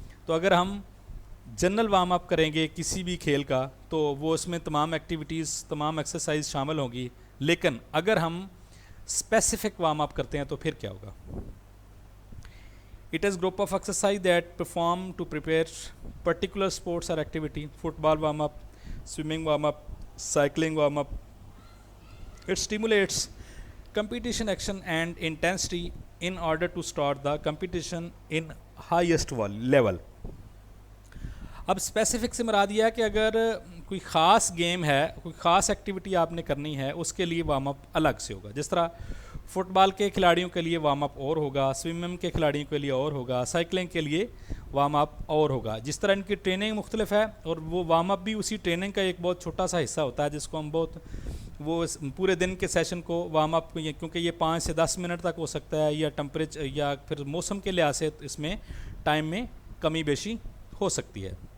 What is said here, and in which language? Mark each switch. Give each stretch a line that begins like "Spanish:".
Urdu: تو اگر ہم جنرل وارم اپ کریں گے کسی بھی کھیل کا تو وہ اس میں تمام ایکٹیویٹیز تمام ایکسرسائز شامل ہوں گی, لیکن اگر ہم اسپیسیفک وارم اپ کرتے ہیں تو پھر کیا ہوگا.
English: It is group of exercise that perform to prepare particular sports اور activity. Football warm up, swimming warm up, cycling warm up. It stimulates competition action and intensity in order to start the competition in highest level.
Urdu: اب specific سے مراد یہ ہے کہ اگر کوئی خاص game ہے, کوئی خاص ایکٹیویٹی آپ نے کرنی ہے, اس کے لیے وارم اپ الگ سے ہوگا. جس طرح فٹ بال کے کھلاڑیوں کے لیے وارم اپ اور ہوگا, سوئمنگ کے کھلاڑیوں کے لیے اور ہوگا, سائیکلنگ کے لیے وارم اپ اور ہوگا. جس طرح ان کی ٹریننگ مختلف ہے, اور وہ وارم اپ بھی اسی ٹریننگ کا ایک بہت چھوٹا سا حصہ ہوتا ہے جس کو ہم وہ پورے دن کے سیشن کو وارم اپ, کیونکہ یہ 5 سے 10 منٹ تک ہو سکتا ہے, یا ٹمپریچر یا پھر موسم کے لحاظ سے اس میں ٹائم میں کمی بیشی ہو سکتی ہے.